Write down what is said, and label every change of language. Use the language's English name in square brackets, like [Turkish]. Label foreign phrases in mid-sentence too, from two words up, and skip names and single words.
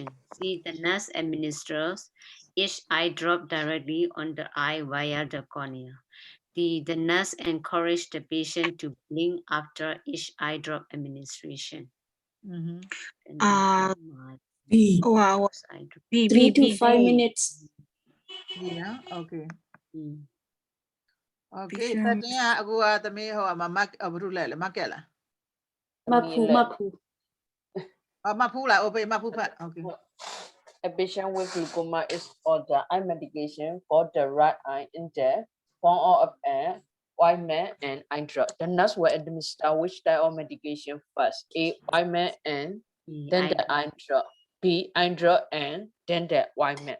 [English] C, the nurse administers each eye drop directly on the eye via the cornea. D, the nurse encouraged the patient to blink after each eye drop administration. mhm B. Wow. Eye drop. B, 3 to 5 minutes. [Burmese] ဒီနော် okay Mm. [English] okay [Burmese] ပြီး 13ကအခုကသမီးဟိုမှာမတ်ဘာလို့လဲမတ်ကက်လား Mapu. Mapula, okay, Mapupa. Okay. [English] A patient with glaucoma is ordered eye medication for the right eye in the form of an ointment and eye drop. The nurse will administer which type of medication first? A, ointment and then the eye drop. B, eye drop and then the ointment.